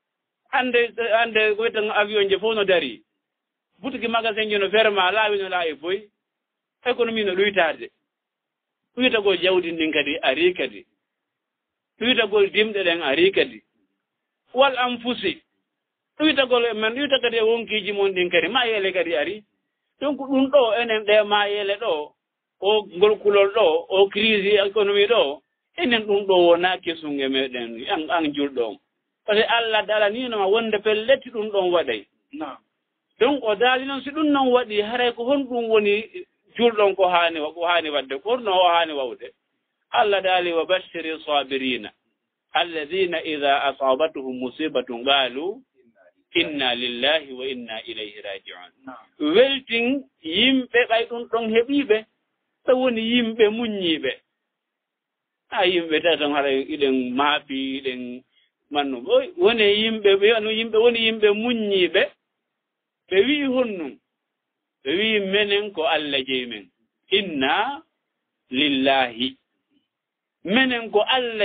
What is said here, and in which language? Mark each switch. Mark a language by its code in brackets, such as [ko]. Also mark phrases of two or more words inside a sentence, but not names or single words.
[ff] hannde ko wiyeten avion je fof no darii [fr] boutique magasin [ff] ji no ferma laawi no laawi boyi économie no ɗoytaade ɗoytagol jawdi ndin kadi arii kadi ɗoytagol dimɗe ɗen arii kadi wal anfusi ɗoytagol men ɗoyta kadi e wonkiiji mon ɗin kadi ma yeele kadi arii donc ɗum ɗo enen ɗe ma yeele ɗo o ngol kulol ɗo o [fr] crise économie [ff] ɗo enen ɗum ɗo wonaa kesum e meɗen an julɗo on [fr] par ce [ff] que Allah dalanino wonde pelletti ɗum ɗon waɗay donc o daali noon si ɗum noon waɗi haray ko honɗum woni julɗon ko haani waɗde ko honno o haani wawde Allah daali [ar] وبشر الصابرين الذين إذا أصابتهم مصيبة قالوا إنا لله وإنا إليه راجعون [ff] weltin yimɓe ɓay ɗum ɗon heɓiiɓe so woni yimɓe muññiiɓe a yimɓe tatan haɗa iɗen maafi iɗen mannu woni yimɓe woni yimɓe muññiiɓe ɓe wii honnum ɓe wii menen ko Allah jeyi men [ar] إنا لله [ff] menen ko Allah